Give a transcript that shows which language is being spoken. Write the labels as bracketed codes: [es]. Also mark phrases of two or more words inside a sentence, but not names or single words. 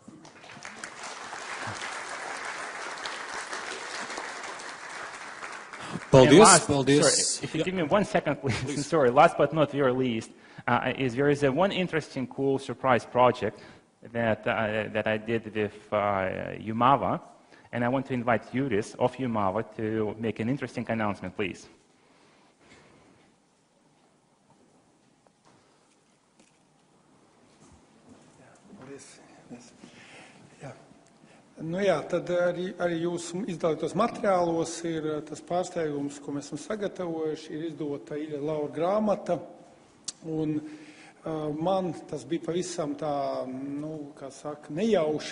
[lv] Paldies. [en] Sorry, if you give me 1 second, please. Sorry, last but not very least, there is one interesting, cool surprise project that I did with Jumava, and I want to invite Juris of Jumava to make an interesting announcement, please. [lv] Nu jā, tad arī jūsu izdalītos materiālos ir tas pārsteigums, ko mēs esam sagatavojuši, ir izdota Iļja Laura grāmata, un man tas bija pavisam tā, kā saka, nejauši.